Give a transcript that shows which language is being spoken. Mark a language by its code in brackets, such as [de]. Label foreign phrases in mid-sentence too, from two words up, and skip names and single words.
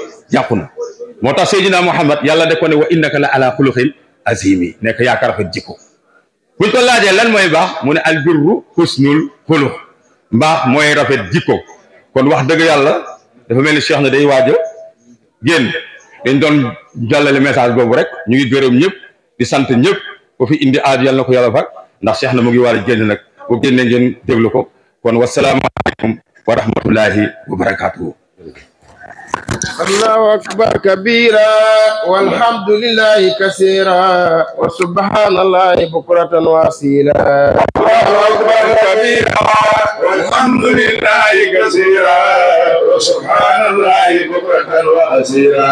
[wo] yàqu na moo tax Seydina Muhammad yàlla de ko ne [ar] وإنك لعلى خلق عظيم [wo] nekk yaakaar rafet jikko buñ ko laajee lan mooy baax mu ne [ar] البر حسن الخلق [wo] mbaax mooy rafet jikko kon wax dëgg yàlla dafa mel ni Cheikh na day waaj a génn dañ doon jàllale message boobu rek ñu ngi gërëm ñëpp di sant ñëpp ko fi indi aaju yàlla na ko yàlla fag ndax Cheikh na mu ngi war a génn nag bu génnee ngeen déglu ko kon [ar] والسلام عليكم ورحمة الله وبركاته الله أكبر كبيرا والحمد لله كثيرا وسبحان الله بكرة وأصيلا. الله أكبر كبيرا والحمد لله كثيرا وسبحان الله بكرة وأصيلا.